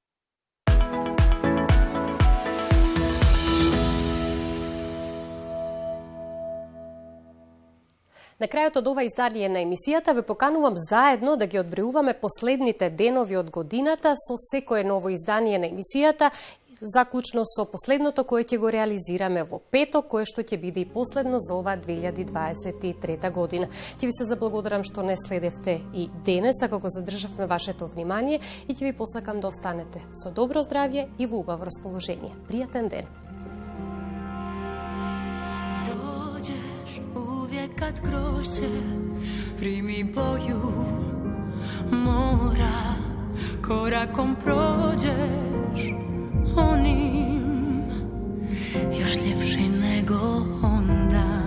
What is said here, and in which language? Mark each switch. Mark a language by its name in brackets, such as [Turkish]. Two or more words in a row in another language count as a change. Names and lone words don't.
[Macedonian] На крајот од ова издание на емисијата ве поканувам заедно да ги одбројуваме последните денови од годината со секое ново издание на емисијата, заклучно со последното кое ќе го реализираме во петок, кое што ќе биде и последно за ова 2023 година. Ќе ви се заблагодарам што не следевте и денес, ако го задржавме вашето внимание, и ќе ви посакам да останете со добро здравје и во убаво расположение. Пријатен ден! [Croatian] Dođeš uvijek kad grošće primi boju mora, korakom prođeš onim još ljepši nego onda.